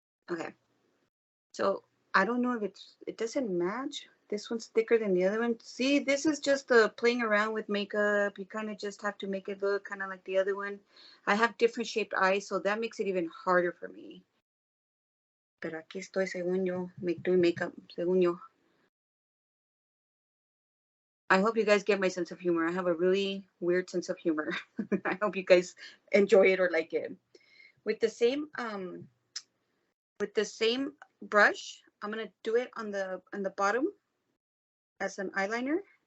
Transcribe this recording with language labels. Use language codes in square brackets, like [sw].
[en] Okay. So I don't know if it doesn't match. This one's thicker than the other one. See, this is just playing around with makeup. You kind of just have to make it look kind of like the other one. I have different shaped eyes, so that makes it even harder for me. [es] Pero aquí estoy, según yo, doing makeup, según yo. [en] I hope you guys get my sense of humor. I have a really weird sense of humor. I hope you guys enjoy it or like it. With the same brush, I'm gonna do it on the bottom as an eyeliner.